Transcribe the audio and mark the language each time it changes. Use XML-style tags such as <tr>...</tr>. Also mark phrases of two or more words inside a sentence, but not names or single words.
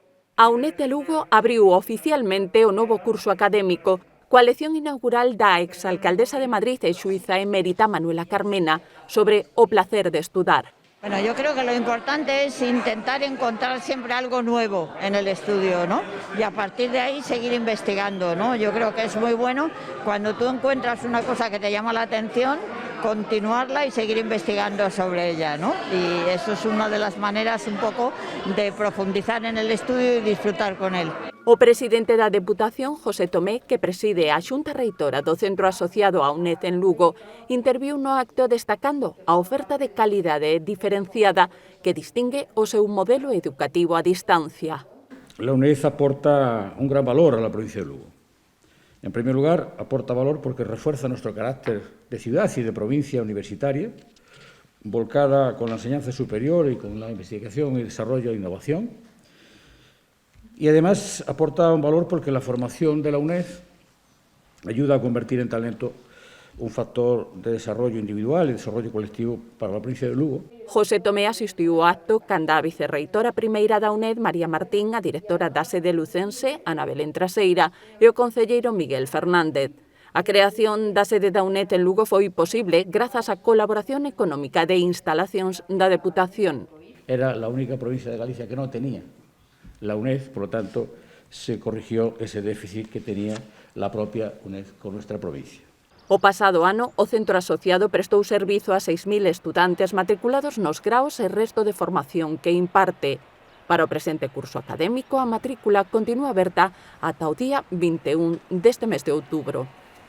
<gl>A UNED de Lugo abriu oficialmente o novo curso académico coa lección inaugural da exalcaldesa de Madrid e xuíza emérita Manuela Carmena sobre o placer de estudar.</gl> <es>Bueno, yo creo que lo importante es intentar encontrar siempre algo nuevo en el estudio, ¿no? Y a partir de ahí seguir investigando, ¿no? Yo creo que es muy bueno cuando tú encuentras una cosa que te llama la atención, continuarla y seguir investigando sobre ella, ¿no? Y eso es una de las maneras un poco de profundizar en el estudio y disfrutar con él.</es> <gl>O presidente da Deputación, José Tomé, que preside a Xunta Reitora do Centro Asociado á UNED en Lugo, interviu no acto destacando a oferta de calidade diferenciada que distingue o seu modelo educativo a distancia.</gl> <es>La UNED aporta un gran valor a la provincia de Lugo. En primer lugar, aporta valor porque refuerza nuestro carácter de ciudad y de provincia universitaria, volcada con la enseñanza superior y con la investigación y desarrollo e innovación. Y además aporta un valor porque la formación de la UNED ayuda a convertir en talento un factor de desarrollo individual e desarrollo colectivo</es> <gl>para a provincia de Lugo. José Tomé asistiu ao acto canda a vicerreitora primeira da UNED, María Martín, a directora da sede lucense, Ana Belén Traseira, e o concelleiro Miguel Fernández. A creación da sede da UNED en Lugo foi posible grazas á colaboración económica de instalacións da Deputación. Era a única provincia de Galicia que non</gl> <es>tenía la UNED, por lo tanto, se corrigió ese déficit que tenía la propia UNED con nuestra provincia.</es> <gl>O pasado ano, o centro asociado prestou servizo a 6.000 estudantes matriculados nos graos e resto de formación que imparte. Para o presente curso académico, a matrícula continúa aberta ata o día 21 deste mes de outubro.</gl>